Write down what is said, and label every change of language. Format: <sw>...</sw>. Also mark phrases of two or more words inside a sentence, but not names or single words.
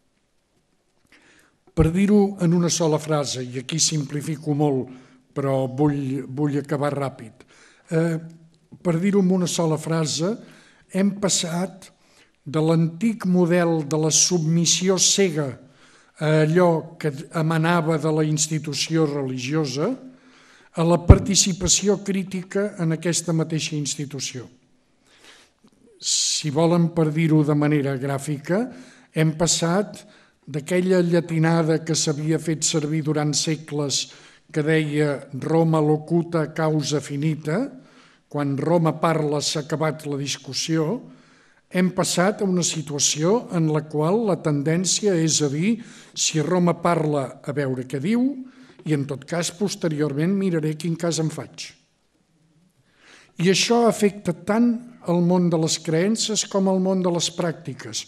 <ca>Per dir-ho en una sola frase, i aquí simplifico molt, però vull acabar ràpid, per dir-ho en una sola frase, hem passat de l'antic model de la submissió cega a allò que emanava de la institució religiosa a la participació crítica en aquesta mateixa institució. Si volen, per dir-ho de manera gràfica, hem passat d'aquella llatinada que s'havia fet servir durant segles que deia</ca> <la>Roma locuta causa finita,</la> <ca>quan Roma parla s'ha acabat la discussió, hem passat a una situació en la qual la tendència és a dir si Roma parla, a veure què diu, i en tot cas posteriorment miraré quin cas en faig. I això afecta tant el món de les creences com el món de les pràctiques.</ca>